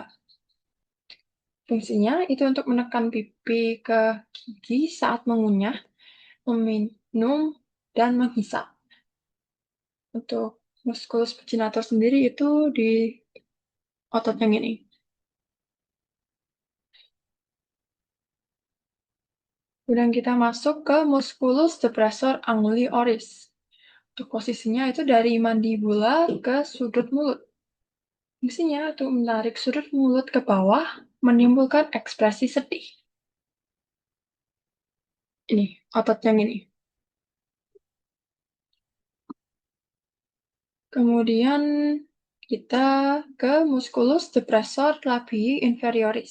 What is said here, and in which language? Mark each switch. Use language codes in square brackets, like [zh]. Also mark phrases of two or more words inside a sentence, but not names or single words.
[id] Fungsinya itu untuk menekan pipi ke gigi saat mengunyah, meminum, dan menghisap. Untuk [la] musculus buccinator [id] sendiri itu di otot yang ini. Kemudian kita masuk ke [la] musculus depressor anguli oris. [id] Untuk posisinya itu dari mandibula ke sudut mulut. Fungsinya itu menarik sudut mulut ke bawah, menimbulkan ekspresi sedih. Ini, otot yang ini. Kemudian kita ke [la] musculus depressor labii inferioris.